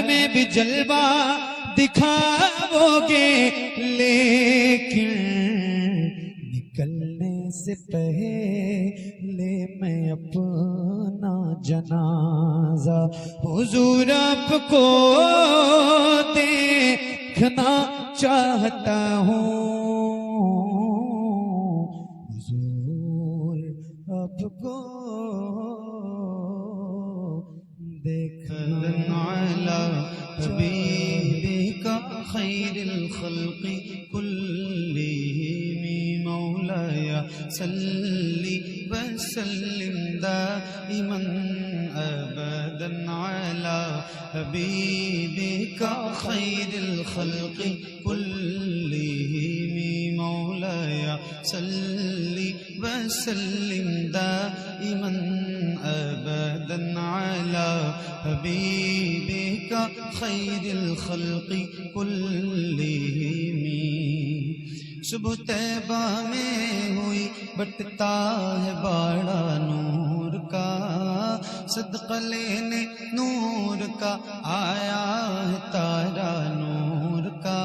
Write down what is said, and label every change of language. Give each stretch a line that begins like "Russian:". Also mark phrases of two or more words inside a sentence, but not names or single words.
Urdu: میں بھی جلوہ دکھاؤگے، لیکن نکلنے سے پہلے میں اپنا جنازہ حضور آپ کو دیکھنا چاہتا ہوں، حضور آپ کو
Arabic: خير الخلق كلهم مولاي صل و سلم دائما أبدا على حبيبك خير الخلق كلهم مولاي صل و سلم دائما أبدا على حبيبك خير الخلق كلهم.
Urdu: صبح طیبہ میں ہوئی بٹتا ہے باڑا نور کا، صدقہ لینے نور کا آیا ہے تارا نور کا.